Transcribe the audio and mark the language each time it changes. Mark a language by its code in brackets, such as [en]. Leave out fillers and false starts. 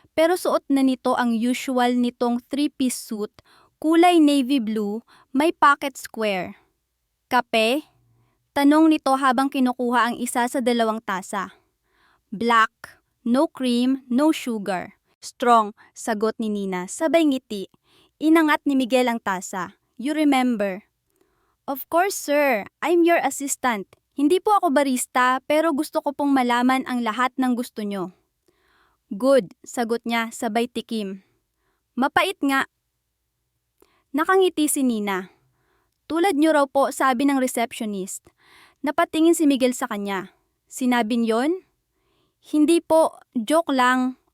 [tl] Pero suot na nito ang usual nitong 3-piece suit, kulay navy blue, may pocket square. Kape? Tanong nito habang kinukuha ang isa sa 2 tasa. [en] Black, no cream, no sugar. [tl] Strong, sagot ni Nina, sabay ngiti. Inangat ni Miguel ang tasa. [en] You remember? Of course sir, I'm your assistant. [tl] Hindi po ako barista pero gusto ko pong malaman ang lahat ng gusto nyo. Good, sagot niya sabay tikim. Mapait nga. Nakangiti si Nina. Tulad nyo raw po, sabi ng receptionist. Napatingin si Miguel sa kanya. Sinabi niyon? Hindi po, joke lang.